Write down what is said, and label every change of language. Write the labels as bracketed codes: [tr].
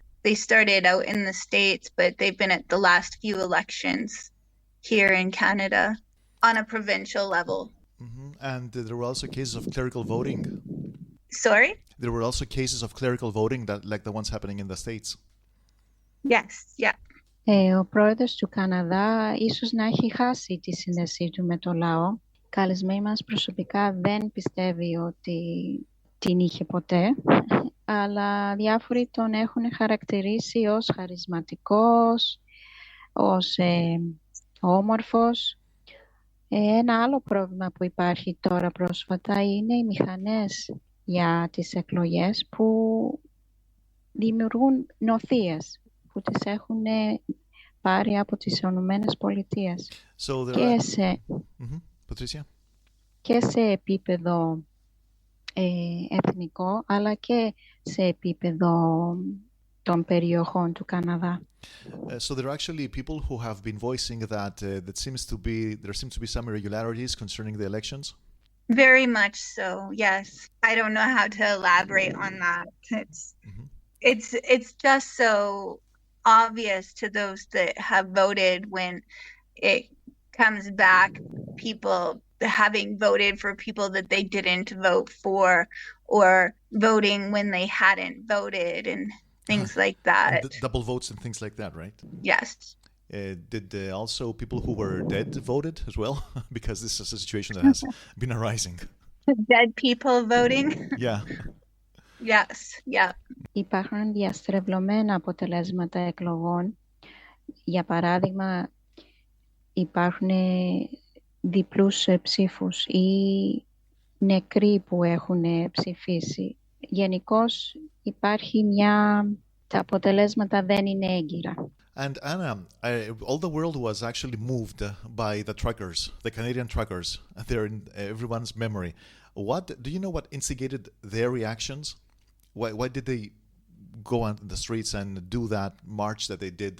[en] They started out in the States, but they've been at the last few elections here in Canada on a provincial level. Mm-hmm. And there were also cases of clerical voting. Sorry? There were also cases of clerical voting that, like the ones happening in the States. Yes, yeah. [el] Ο πρόεδρος του Καναδά ίσως να έχει χάσει τη σύνδεσή του με το λαό. Καλεσμένη μας προσωπικά δεν πιστεύει ότι την είχε ποτέ, αλλά διάφοροι τον έχουν χαρακτηρίσει ως χαρισματικός, ως όμορφος. Ένα άλλο πρόβλημα που υπάρχει τώρα πρόσφατα είναι οι μηχανές για τις εκλογές που δημιουργούν νοθείες που τις έχουν πάρει από τις Ηνωμένες Πολιτείες. [en] So [el] και σε Patricia? Και σε επίπεδο εθνικό, αλλά και σε επίπεδο των περιοχών του Καναδά. [en] So there are actually people who have been voicing that there seems to be some irregularities concerning the elections. Very much so, yes. I don't know how to elaborate on that. It's just so obvious to those that have voted when it comes back, people having voted for people that they didn't vote for, or voting when they hadn't voted, and things like that. And double votes and things like that, right? Yes. Did also people who were dead voted as well? Because this is a situation that has been arising. Dead people voting? Yeah. Yes, yeah. [el] Υπάρχουν διαστρεβλωμένα αποτελέσματα εκλογών. Για παράδειγμα, υπάρχουν διπλούς ψήφους ή νεκροί που έχουν ψηφίσει. Γενικώς υπάρχει τα αποτελέσματα δεν είναι έγκυρα. [en] And Anna, all the world was actually moved by the truckers, the Canadian truckers. They're in everyone's memory. Do you know what instigated their reactions? Why did they go on the streets and do that march that they did?